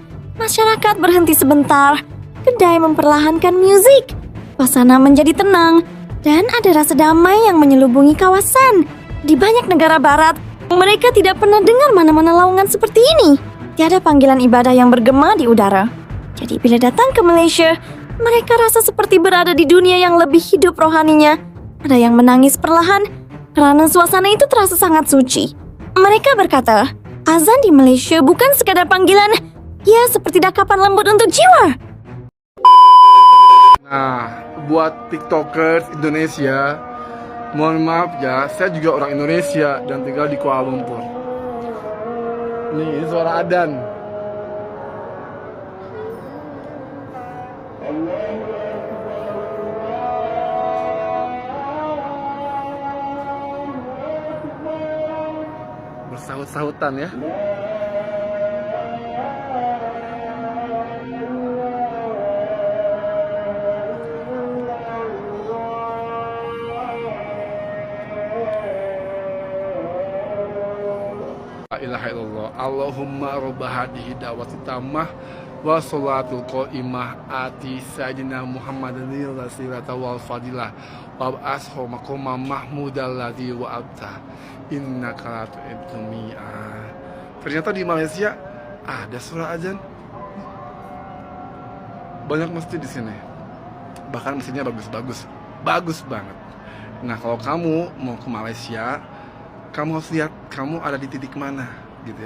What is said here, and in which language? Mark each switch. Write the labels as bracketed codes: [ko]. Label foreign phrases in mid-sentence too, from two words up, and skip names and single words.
[ms] Masyarakat berhenti sebentar, kedai memperlahankan musik, suasana menjadi tenang, dan ada rasa damai yang menyelubungi kawasan. Di banyak negara barat, mereka tidak pernah dengar mana-mana laungan seperti ini. Tiada panggilan ibadah yang bergema di udara. Jadi bila datang ke Malaysia, mereka rasa seperti berada di dunia yang lebih hidup rohaninya. Ada yang menangis perlahan karena suasana itu terasa sangat suci. Mereka berkata, azan di Malaysia bukan sekadar panggilan, ia seperti dakapan lembut untuk jiwa. [id] Nah, buat tiktokers Indonesia, mohon maaf ya, saya juga orang Indonesia dan tinggal di Kuala Lumpur. Nih, ini suara adzan. Bersahut-sahutan ya. [ar] لا إله إلا الله. اللهم رب هذه الدعوة التامة والصلاة القائمة آت سيدنا محمدا الوسيلة والفضيلة وابعثه مقاما محمودا الذي وعدته إنك لا تخلف الميعاد. [id] Ternyata di Malaysia ada suara azan. Banyak masjid di sini. Bahkan masjidnya bagus-bagus, bagus banget. Nah, kalau kamu mau ke Malaysia, kamu harus lihat kamu ada di titik mana gitu ya.